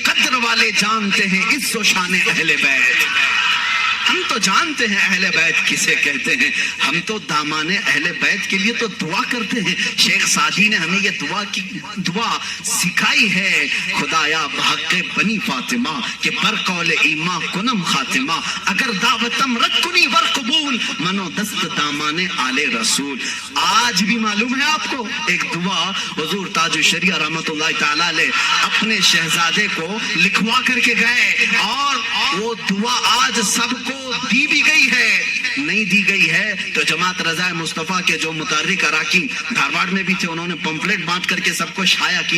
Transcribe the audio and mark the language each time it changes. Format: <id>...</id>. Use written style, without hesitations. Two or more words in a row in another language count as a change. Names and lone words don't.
<ur>قدر والے جانتے ہیں عز و شان اہل بیت. ہم تو جانتے ہیں اہل بیت کسے کہتے ہیں. ہم تو دامان اہل بیت کے لیے تو دعا کرتے ہیں. شیخ سعدی نے ہمیں یہ دعا سکھائی ہے،</ur> <fa>خدایا بحق بنی فاطمہ کہ بر قول ایما کنم خاتمہ، اگر دعوتم رد کنی ور قبول منو دست دامان آل رسول.</fa> <ur>آج بھی معلوم ہے آپ کو ایک دعا حضور تاج الشریعہ رحمت اللہ تعالی علیہ اپنے شہزادے کو لکھوا کر کے گئے، اور وہ دعا آج سب کو دی بھی گئی ہے. نہیں دی گئی ہے تو جماعت رضا مصطفیٰ کے جو متحرک اراکین دھارواڑ میں بھی تھے، انہوں نے پمفلٹ بانٹ کر کے سب کو شائع کیا.</ur>